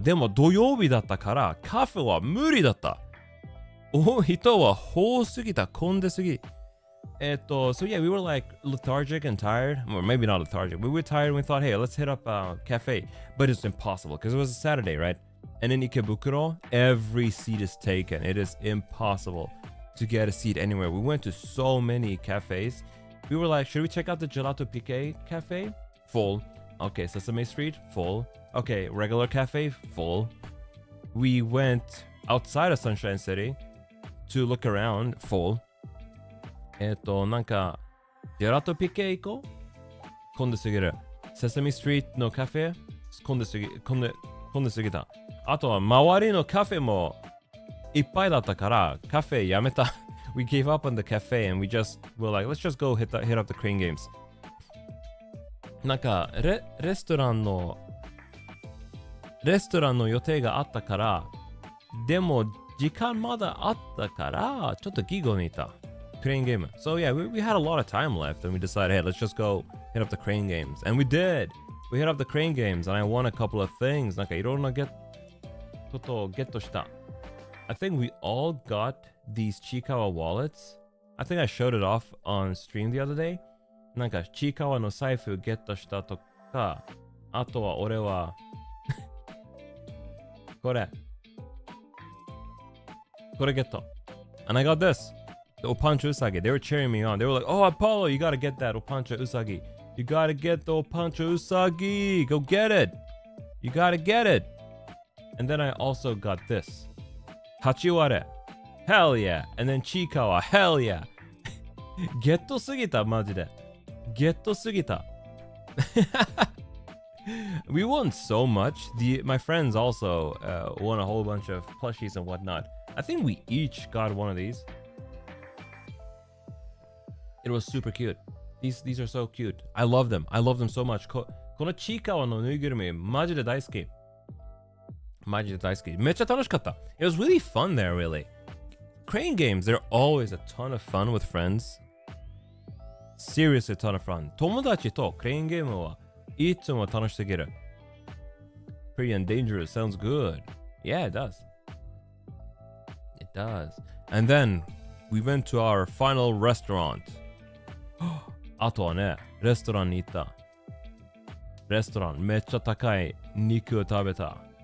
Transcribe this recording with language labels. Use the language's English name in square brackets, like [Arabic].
[Japanese] でも土曜日だったからカフェは無理だった。人は多すぎた、混んですぎ。 [English] So yeah, we were like lethargic and tired, or maybe not lethargic, but we were tired and we thought, hey, let's hit up a cafe. But it's impossible because it was a Saturday, right? And in Ikebukuro, every seat is taken. It is impossible to get a seat anywhere. We went to so many cafes. We were like, should we check out the Gelato Pique cafe? Full. Okay, Sesame Street, full. Okay, regular cafe, full. We went outside of Sunshine City to look around, full. [Japanese] なんか、ジェラトピケ行こう？混んですぎる。セサミストリートのカフェ、混んですぎた。あとは周りのカフェもいっぱいだったからカフェやめた。 [English] We gave up on the cafe and we just were like, let's just go hit up the crane games. [Japanese] なんかレストランの予定があったから、でも時間まだあったからちょっとギゴにいた。 [English] Crane game. So yeah, we had a lot of time left and we decided, hey, let's just go hit up the crane games. And we did. We hit up the crane games and I won a couple of things. [Japanese] なんかいろんなことをゲットした。 [English] I think we all got these Chikawa wallets. I think I showed it off on stream the other day. [Japanese] なんかChikawaの財布ゲットしたとか、あとは俺はこれゲット。 [English] And I got this.The Opancha Usagi. They were cheering me on. They were like, oh, Apollo, you gotta get that Opancha Usagi. You gotta get the Opancha Usagi. Go get it. You gotta get it. And then I also got this. Hachiware. Hell yeah. And then Chikawa. Hell yeah. [Japanese] Getto sugita, majide. Getto sugita. [English] We won so much. My friends also won a whole bunch of plushies and whatnot. I think we each got one of these.It was super cute. These are so cute. I love them. I love them so much. [Japanese] このちいかわのぬいぐるみマジで大好き。マジで大好き。めっちゃ楽しかった。 [English] It was really fun there, really. Crane games, they're always a ton of fun with friends. Seriously a ton of fun. [Japanese] 友達とクレーンゲームはいつも楽しすぎる。 [English] Pretty and dangerous. Sounds good. Yeah, it does. It does. And then we went to our final restaurant. [Japanese] あとはね、レストランに行った。レストランめっちゃ高い肉を食べた。